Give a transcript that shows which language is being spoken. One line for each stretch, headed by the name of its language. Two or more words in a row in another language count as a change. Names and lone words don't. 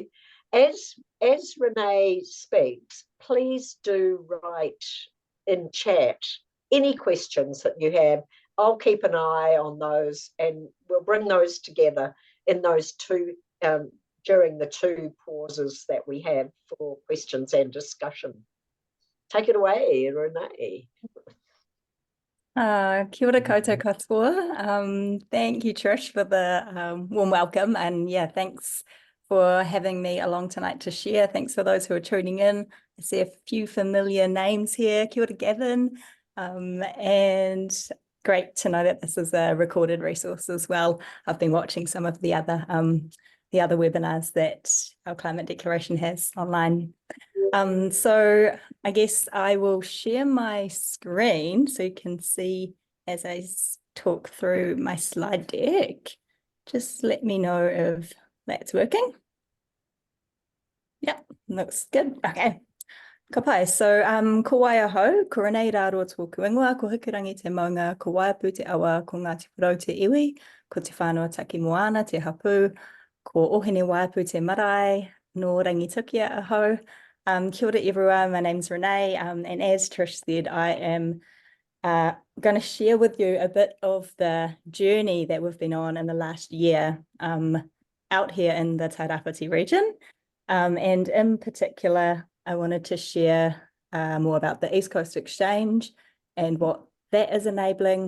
English: As Renee speaks, please do write in chat any questions that you have. I'll keep an eye on those and we'll bring those together in those two, during the two pauses that we have for questions and discussion. Take it away, Renee.
Māori: Kia ora koutou katoa.
English: Thank you, Trish, for the warm welcome. And yeah, thanks for having me along tonight to share. Thanks for those who are tuning in. I see a few familiar names here.
Māori: Kia ora, Gavin.
English: And great to know that this is a recorded resource as well. I've been watching some of the other webinars that our climate declaration has online. So I guess I will share my screen so you can see as I talk through my slide deck. Just let me know if that's working. Yeah, looks good.
Māori: Okay. Ka pai. So, ko waia hau, ko Renee Raroa tōku ingoa, ko hikurangi te maunga, ko waiapu te awa, ko Ngāti Porou te iwi, ko te whanua taki moana, te hapu, ko ohine waiapu te marae, no Rangitukia ahau. Kia ora
English: everyone, my name's Renee, and as Trish said, I am going to share with you a bit of the journey that we've been on in the last year out here in the Tairāwhiti region. And in particular, I wanted to share more about the East Coast Exchange and what that is enabling.